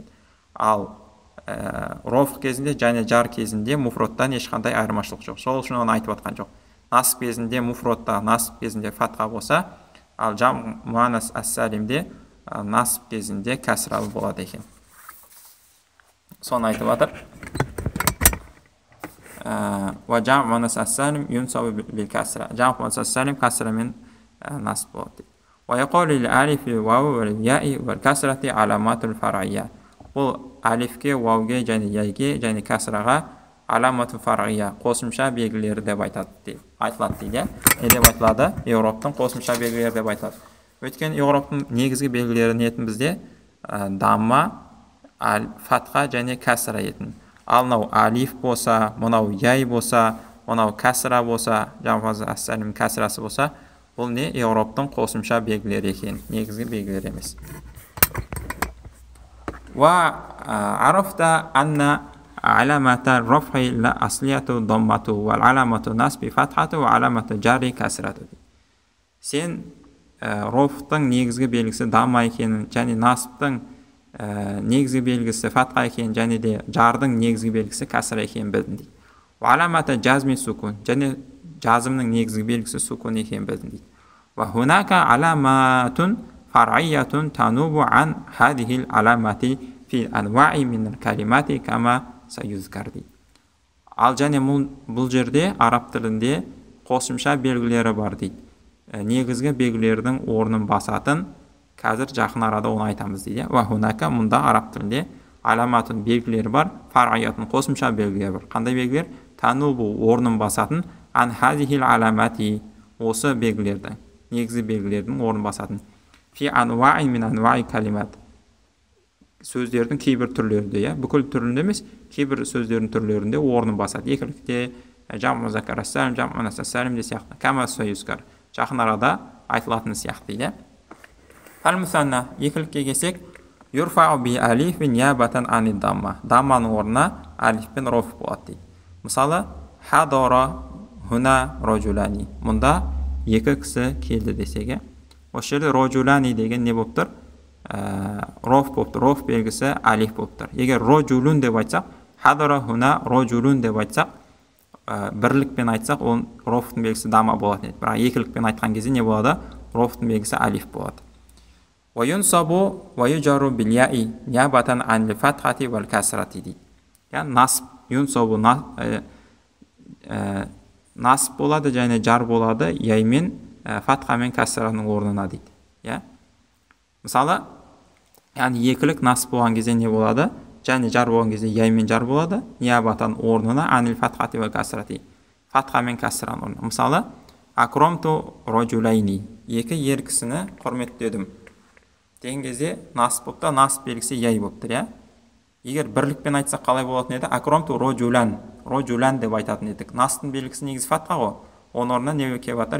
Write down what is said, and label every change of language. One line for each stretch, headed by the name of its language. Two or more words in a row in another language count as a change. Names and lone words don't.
Kazakh: Ал роф кезінде және жар кезінде муфроттан ешқандай айырмашылық жоқ. Сол үшін оны айтып жатқан жоқ. Насып кезінде муфротта, насып кезінде фатха болса, ал
Arabic: جمع المؤنث السالم
Kazakh: насып кезінде кәсралы болады екен. Соны айтып жатыр.
Arabic: وجمع المؤنث السالم ينصب بالكسرة. جمع المؤنث السالم
Kazakh: касрамен насып болады.
Arabic: ويقال للألف والواو والياء والكسرة علامات الفرعية.
Kazakh: Бұл алифке, вауге және яйге және кәсраға
Arabic: علامات فرعية
Kazakh: қосымша белгілері деп айтылады дейді. Не деп айтылады? Еуроптың қосымша белгілері деп айтылады. Өйткені Еуроптың негізгі белгілері не етін бізде? Дамма, фатха және кәсра етін. Ал мынау алиф болса, мынау яй болса, мынау кәсра болса, жаму ас-салим кәсрасы болса, бұл не? Еуроптың қосымша белгілері екен, негізгі белгілері емес.
Arabic: وعرفت أن علامة الرفع الأصلية ضمة والعلامة النصب فتحة وعلامة الجر كسرة.
Kazakh: Сен рофтың негізгі белгісі дамма екенін, және насыптың негізгі белгісі фатха екенін, және де жардың негізгі белгісі кәсра екенін білдің дейді.
Arabic: علامة الجزم السكون,
Kazakh: және жазымның негізгі белгісі сукун екенін білдің дейді.
Arabic: وهناك علامات فرعية تنوب عن هذه العلامات في أنواع من الكلمات كما سيذكر дейді.
Kazakh: Ал және бұл жерде араб тілінде қосымша белгілері бар дейді. Негізгі белгілердің орнын басатын, қазір жақын арада оны айтамыз дейді.
Arabic: وهناك,
Kazakh: мұнда араб тілінде аламатун белгілері бар, фар'иятун қосымша белгілері бар. Қандай белгілер? Танубу орнын басатын,
Arabic: عن هذه العلامات
Kazakh: осы белгілердің, негізгі белгілердің орнын басатын.
Arabic: في أنواع من أنواع الكلمات,
Kazakh: сөздердің кейбір түрлерінде, бүкіл түрінде емес, кейбір сөздердің түрлерінде орнын басады. Екілікте
Arabic: جمع المذكر السالم جمع المؤنث السالم
Kazakh: де сияқты.
Arabic: كما سيذكر,
Kazakh: жақын арада айтылатын сияқты дейді.
Arabic: المثنى,
Kazakh: екілікке келсек,
Arabic: يرفع بالألف نيابة عن الضمة.
Kazakh: Дамманың орнына алифпен роф болады дейді. Мысалы,
Arabic: حضر هنا رجلان.
Kazakh: Мұнда екі кісі келді десеге, осы жерде роджулани деген не болып тұр? Роф болып тұр. Роф белгісі алиф болып тұр. Егер роджулун деп айтсақ,
Arabic: حضر هنا رجل
Kazakh: деп айтсақ, бірлікпен айтсақ, оның рофтың белгісі дама болады. Бірақ екілікпен айтқан кезде не болады? Рофтың белгісі алиф болады.
Arabic: وينصب ويجر بالياء نيابة عن الفتحة والكسرة дейді.
Kazakh: Насып, юнсабу насып болады және жар болады яймен, фатха мен касраның орнына дейді. Мысалы, екілік насып болған кезде не болады? Және жар болған кезде яймен жар болады. Ниябатан орнына
Arabic: عن الفتحة والكسرة.
Kazakh: Фатха мен касраның орнына. Мысалы,
Arabic: أكرمت رجلين.
Kazakh: Екі ер кісіні құрметтедім деген кезде насып болып та, насып белгісі яй болып тұр. Егер бірлікпен айтсақ қалай болатын еді?
Arabic: أكرمت رجلا,
Kazakh: роджулан деп айтатын едік. Насыптың белгісі негізі фатха ғой. Оның орнына не келіп жатыр?